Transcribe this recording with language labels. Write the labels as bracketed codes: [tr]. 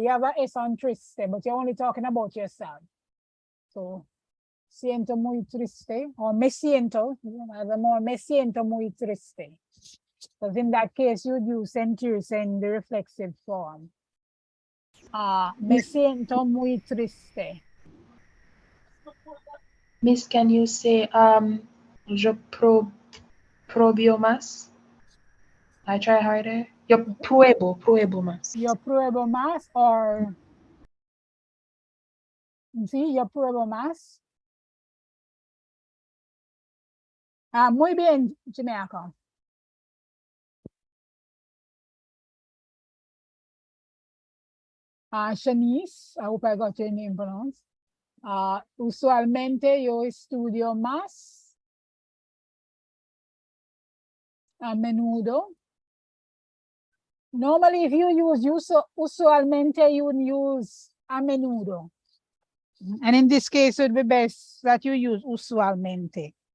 [en] You have a S on triste, but you're only talking about yourself. [es] So, siento muy triste, or me siento, me siento muy triste. [en] Because in that case, you'd use sentirse in the reflexive form. [es] Me siento muy triste. [en] Miss, can you say [es] yo probio más? [en] I try harder. [es] Yo pruebo más. Yo pruebo más, or sí, yo pruebo más. Muy bien, Chimeaco. [en] Shanice, I hope I got your name pronounced. [es] Usualmente yo estudio más. A menudo. [en] Normally, if you use usualmente, you would use a menudo. And in this case, it would be best that you use usualmente.